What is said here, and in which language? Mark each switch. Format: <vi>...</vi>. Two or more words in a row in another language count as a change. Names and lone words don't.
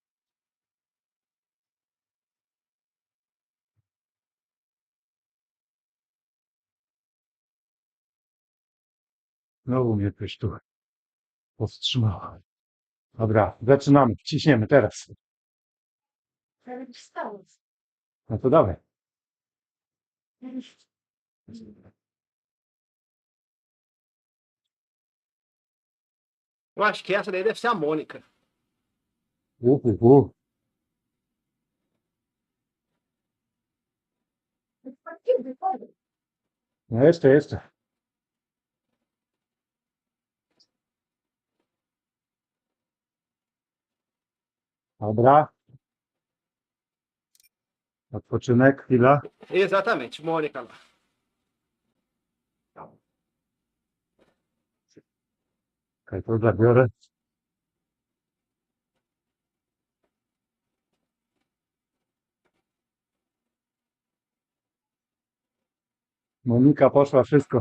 <pl>Znowu mnie ktoś tu powstrzymał. Dobra, zaczynamy. Ciśniemy teraz. No to dawaj.</pl> <pt>Eu acho que essa daí deve ser a Mônica.</pt> <pl>Uhul. No jeszcze. Dobra. Odpoczynek, chwila.</pl> <pt>Exatamente, Mônica lá.</pt> <pl>Okej, to zabiorę. Monika poszła, wszystko.</pl>